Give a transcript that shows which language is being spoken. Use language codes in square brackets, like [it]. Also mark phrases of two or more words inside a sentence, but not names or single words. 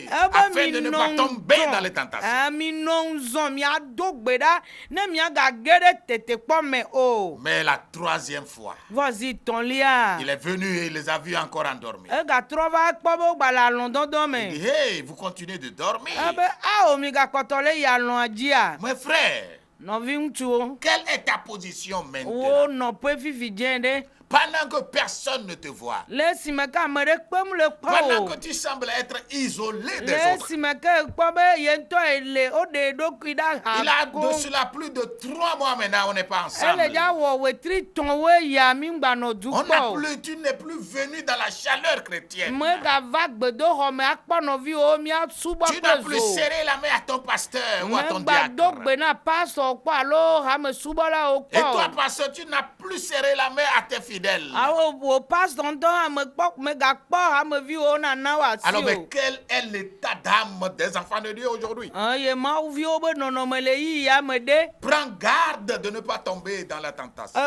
[ee] Ebe [fr] afin de ne pas tomber dans les [ee] minɔ [fr] tentations. [ee] minɔ ŋzɔn miado gbe ɖa ne miagage ɖe tetekpɔ me o. [fr] Mais la 3e fois, [ee] Vɔ zi tɔ̃lia. [fr] il est venu et il les a vus encore endormis. [ee] Egatrɔ va kpɔ be wogbale alɔ̃dɔdɔ [fr] Il [ee] me. [fr] dit, hey, vous continuez de dormir. [ee] Ebe ao migakpɔtɔ le yi alɔ̃a dzia. [fr] Mes frères, [ee] Nɔvi ŋutsuwo. [fr] quelle est ta position maintenant? [ee] Wo nɔƒe fifi dzẽ ɖe. [fr] Pendant que personne ne te voit, [ee] Le esime ke ame ɖe kpem le kpɔ [fr] pendant [ee] o. [fr] que tu sembles être isolé [ee] Le [fr] des autres, [ee] esime ke kpɔ be ye ŋutɔ le woɖe eɖokui ɖa [fr] il a [ee] ha [fr] de [ee] ko. [fr] cela plus de 3 mois maintenant, on n'est pas [ee] Ele [fr] ensemble. [ee] dza wɔ wetri tɔ̃ wo ya mi ŋgbanɔ du [fr] On [ee] kpɔ [fr] n'a [ee] o. [fr] plus, tu n'es plus venu dans la chaleur chrétienne. [ee] Megava gbedoxɔ me akpɔ nɔviwo miasubɔ [fr] Tu n'as [ee] kple [fr] plus [ee] zo. [fr] serré la main à ton pasteur ou à ton [ee] Megba do [fr] diacre. [ee] gbe na pastor kpɔ alo hamesubɔlawo [fr] Et toi, [ee] kpɔ. [fr] pasteur, tu n'as plus serré la main à tes fidèle. Alors, mais quel est l'état d'âme des enfants de Dieu aujourd'hui? Prends garde de ne pas tomber dans la tentation.